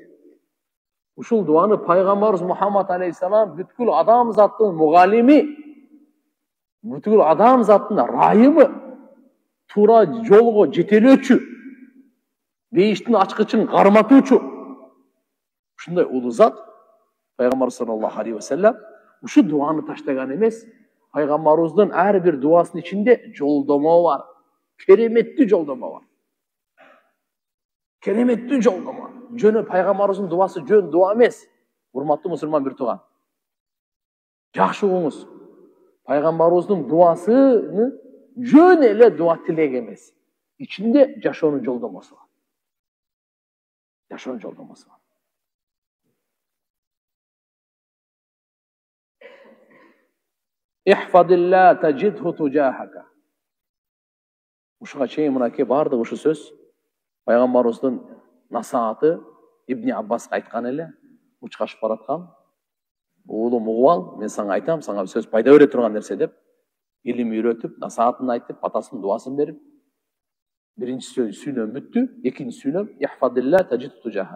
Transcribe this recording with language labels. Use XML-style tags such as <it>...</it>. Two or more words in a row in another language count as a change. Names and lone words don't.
<ky>Ушул дуаны пайгамбарыбыз Мухаммад алейхиссалам бүткүл адам заттын мугалими, бүткүл адам заттын райымы, туура жолго жетелөөчү, бейиштин ачкычын карматуучу. Ушундай улуу зат пайгамбар</ky> <ar>صلى الله عليه وسلم</ar> <ky>ушу дуаны таштаган эмес. Пайгамбарыбыздын ар бир дуасынын ичинде жолдомо бар. Кереметтүү жолдомо бар. Кереметтүү жолдомо. Жөнү пайгамбарыбыздын дуасы жөн дуа эмес. Урматтуу мусулман бир тууган. Жакшы угуңуз. Пайгамбарыбыздын дуасыны жөн эле дуа тилек эмес. Ичинде жашоонун жолдомосу бар. Жашоонун жолдомосу бар.</ky> <ar>احفظ الله تجده تجاهك.</ar> <ky>Ушуга чейин мынакей бардык ушу сөз пайгамбарыбыздын насааты Ибн Аббасқа айткан эле, учкашып бараткан. Уулум угуп ал, мен сага айтам, сага сөз пайда бере турган нерсе деп, илим үйрөтүп, насаатын айтып, атасынын дуасын берип, биринчи сүйнөм бүттү, экинчи сүйнөм</ky> <ar>احفظ الله تجده تجاهك.</ar>